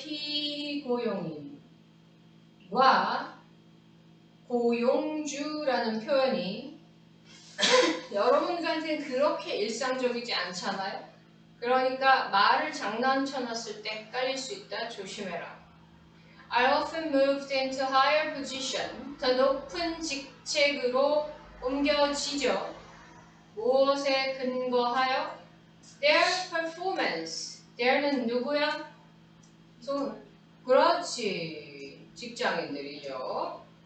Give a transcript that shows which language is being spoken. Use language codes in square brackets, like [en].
[ko] 피고용인과 고용주라는 표현이 여러분들한테는 그렇게 일상적이지 않잖아요. 그러니까 말을 장난쳐 놨을 때 헷갈릴 수 있다. 조심해라. [en] I often moved into higher position. [ko] 더 높은 직책으로 옮겨지죠. 무엇에 근거하여? [en] Their performance. [ko] Their는 누구야? 그렇지. 직장인들이죠.